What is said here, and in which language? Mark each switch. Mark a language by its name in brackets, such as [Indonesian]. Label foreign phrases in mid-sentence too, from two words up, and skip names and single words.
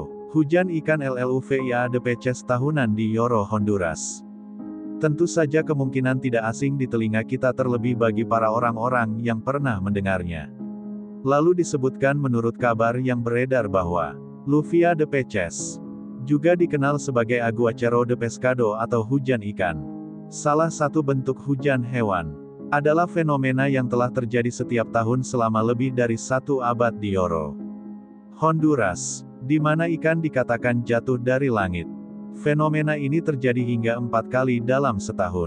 [Indonesian] Hujan ikan LLUVIA de Peces tahunan di Yoro, Honduras. Tentu saja kemungkinan tidak asing di telinga kita terlebih bagi para orang-orang yang pernah mendengarnya. Lalu disebutkan menurut kabar yang beredar bahwa Lluvia de Peces juga dikenal sebagai [Spanish] aguacero de pescado [Indonesian] atau hujan ikan. Salah satu bentuk hujan hewan adalah fenomena yang telah terjadi setiap tahun selama lebih dari 1 abad di Yoro, Honduras, di mana ikan dikatakan jatuh dari langit. Fenomena ini terjadi hingga 4 kali dalam setahun.